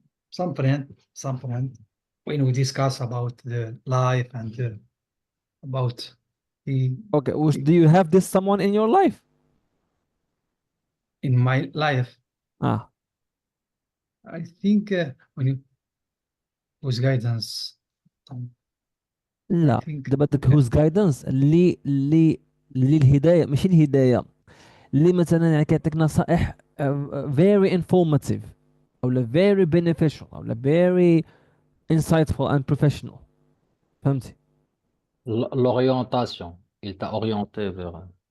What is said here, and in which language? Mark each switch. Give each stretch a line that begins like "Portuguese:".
English: Some friend when we discuss about the life and about the Okay. Do you have this someone in your life? in my life. Ah. I think when you whose guidance.
Arabic: لا دابا داك
English: whose guidance
Arabic: اللي الهدايه ماشي الهدايه اللي مثلا يعني كيعطيك نصائح
English: very informative
Arabic: او
English: very beneficial
Arabic: او
English: very insightful and professional.
Arabic: فهمتي؟
French: L'orientation. Il t'a orienté vers